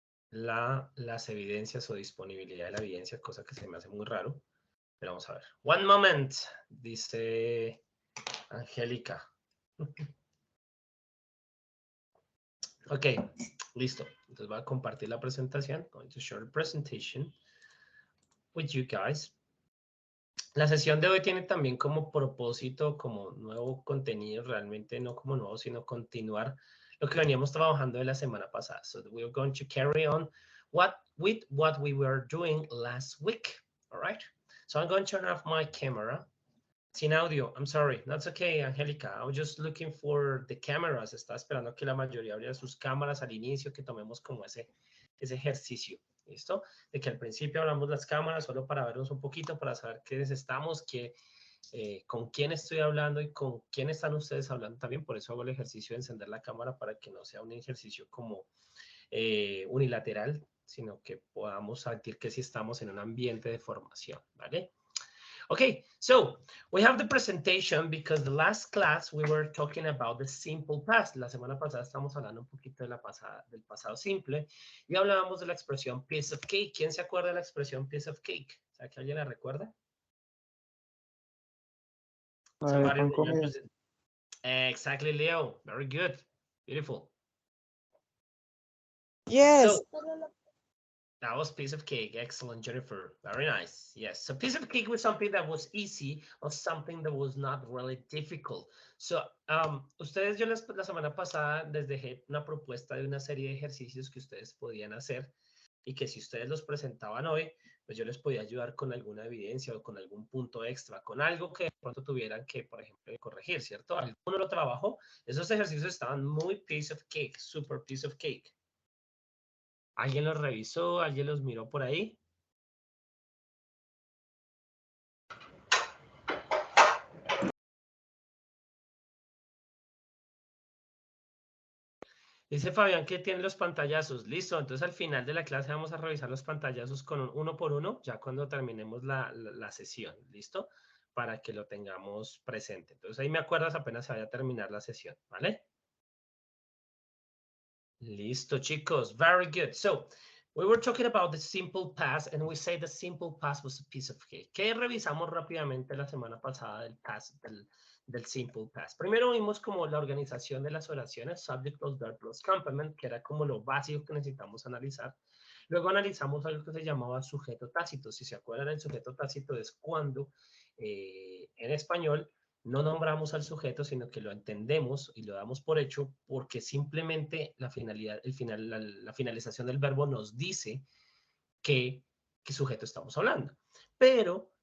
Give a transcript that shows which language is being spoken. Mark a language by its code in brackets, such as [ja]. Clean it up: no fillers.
[es] Las evidencias o disponibilidad de la evidencia, cosa que se me hace muy raro. Pero vamos a ver. [en] One moment, dice Angélica. [es] Ok, listo. Entonces voy a compartir la presentación. [en] Going to share the presentation with you guys. [es] La sesión de hoy tiene también como propósito, como nuevo contenido, realmente no como nuevo, sino continuar lo que veníamos trabajando de la semana pasada. [en] So we're going to carry on with what we were doing last week. All right. So I'm going to turn off my camera. [es] Sin audio. [en] I'm sorry. That's okay, Angélica. I was just looking for the cameras. [es] Estaba esperando que la mayoría abriera sus cámaras al inicio, que tomemos como ese ejercicio. ¿Listo? De que al principio hablamos las cámaras solo para vernos un poquito, para saber quiénes estamos, con quién estoy hablando y con quién están ustedes hablando también. Por eso hago el ejercicio de encender la cámara, para que no sea un ejercicio como unilateral, sino que podamos sentir que sí estamos en un ambiente de formación, ¿vale? [en] Okay, so we have the presentation because the last class we were talking about the simple past. [es] La semana pasada estamos hablando un poquito del pasado simple y hablábamos de la expresión piece of cake. ¿Quién se acuerda de la expresión piece of cake? ¿Sabe que alguien la recuerda? Pan comido. [en] Exactly, Leo. Very good. Beautiful. Yes. So, that was piece of cake. Excellent, Jennifer. Very nice. Yes. So piece of cake was something that was easy or something that was not really difficult. [es] So, ustedes, yo la semana pasada les dejé una propuesta de una serie de ejercicios que ustedes podían hacer y que si ustedes los presentaban hoy, pues yo les podía ayudar con alguna evidencia o con algún punto extra, con algo que de pronto tuvieran que, por ejemplo, corregir, ¿cierto? Alguno lo trabajó. Esos ejercicios estaban muy piece of cake, super piece of cake. ¿Alguien los revisó? ¿Alguien los miró por ahí? Dice Fabián que tiene los pantallazos. Listo, entonces al final de la clase vamos a revisar los pantallazos con uno por uno, ya cuando terminemos la sesión, ¿listo? Para que lo tengamos presente. Entonces ahí me acuerdas apenas se vaya a terminar la sesión, ¿vale? Listo, chicos. [en] Very good. So, we were talking about the simple past, and we say the simple past was a piece of cake. [es] ¿Qué revisamos rápidamente la semana pasada del simple past? Primero vimos como la organización de las oraciones, [en] subject plus verb plus complement, [es] que era como lo básico que necesitamos analizar. Luego analizamos algo que se llamaba sujeto tácito. Si se acuerdan, el sujeto tácito es cuando en español no nombramos al sujeto, sino que lo entendemos y lo damos por hecho porque simplemente la finalización del verbo nos dice qué sujeto estamos hablando. Pero